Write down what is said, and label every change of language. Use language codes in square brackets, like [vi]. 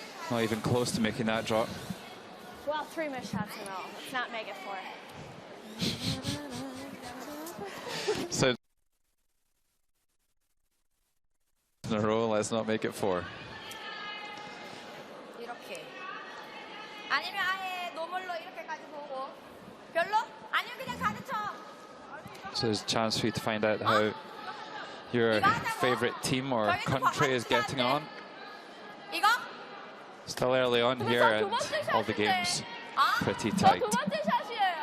[en] Not even close to making that drop. Well, 3 missed shots in a row. Let's not make it 4. So in a row, let's not make it 4. [ko] 이렇게. 아니면 아예 노멀로 이렇게까지 보고. 별로? 아니면 그냥 가르쳐. [en] So there's a chance for you to find out how your favorite team or country is getting on. [ko] 이거? [en] Still early on here and all the games pretty tight. [ko] 두 번째 샷이에요.